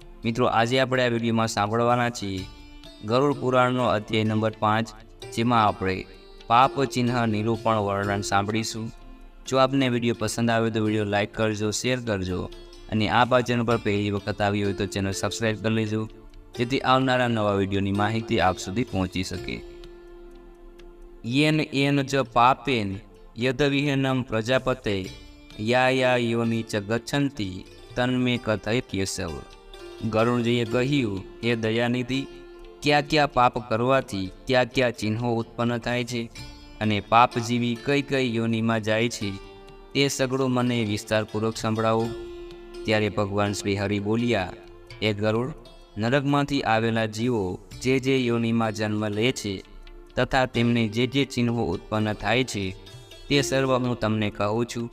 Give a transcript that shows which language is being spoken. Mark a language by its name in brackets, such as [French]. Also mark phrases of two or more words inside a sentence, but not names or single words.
[Gujarati] મિત્રો આજે આપણે આ વિડીયોમાં સાંભળવાના છીએ ગરુડ પુરાણનો અધ્યાય નંબર 5, જેમાં આપણે પાપ ચિહ્ન નિરૂપણ વર્ણન સાંભળીશું। જો આપને વિડીયો પસંદ આવે તો વિડીયો લાઇક કરજો, શેર કરજો અને આ ચેનલ પર પહેલી વખત આવી હોય તો ચેનલ સબસ્ક્રાઈબ કરી લેજો, જેથી આવનારા નવા વિડીયોની માહિતી આપ સુધી પહોંચી શકે। [Sanskrit] येन च पापेन यदविहीनं प्रजापते या योनि च गच्छन्ति तन्मे कथय केशव। [Gujarati] ગરુડજીએ કહ્યું, હે દયાનિધિ, કયા કયા પાપ કરવાથી કયા કયા ચિહ્નો ઉત્પન્ન થાય છે અને પાપ જીવી કઈ કઈ યોનિમાં જાય છે તે સગળું મને વિસ્તારપૂર્વક સંભળાવો। ત્યારે ભગવાન શ્રી હરિ બોલ્યા, એ ગરુડ, નરકમાંથી આવેલા જીવો જે યોનિમાં જન્મ લે છે તથા તેમને જે ચિહ્નો ઉત્પન્ન થાય છે તે સર્વ હું તમને કહું છું।